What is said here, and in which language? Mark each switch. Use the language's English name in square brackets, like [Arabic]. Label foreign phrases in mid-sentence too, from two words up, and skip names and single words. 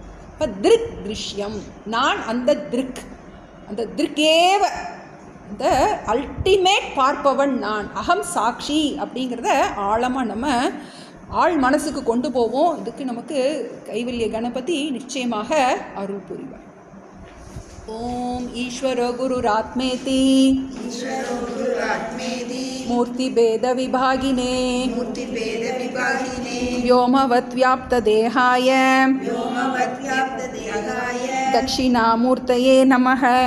[Tamil] இப்போ திருஷ்யம் நான், அந்த திருக்கேவ இந்த அல்டிமேட் பார்ப்பவன் நான், அகம் சாட்சி அப்படிங்கிறத ஆழமாக நம்ம ஆழ் மனசுக்கு கொண்டு போவோம். இதுக்கு நமக்கு கைவல்ய கணபதி நிச்சயமாக அருள் புரிவார். [Sanskrit] ओम ईश्वरो गुरुरात्मेति मूर्ति भेद विभागिने व्योमवत् व्याप्त देहाय दक्षिणामूर्तये नमः।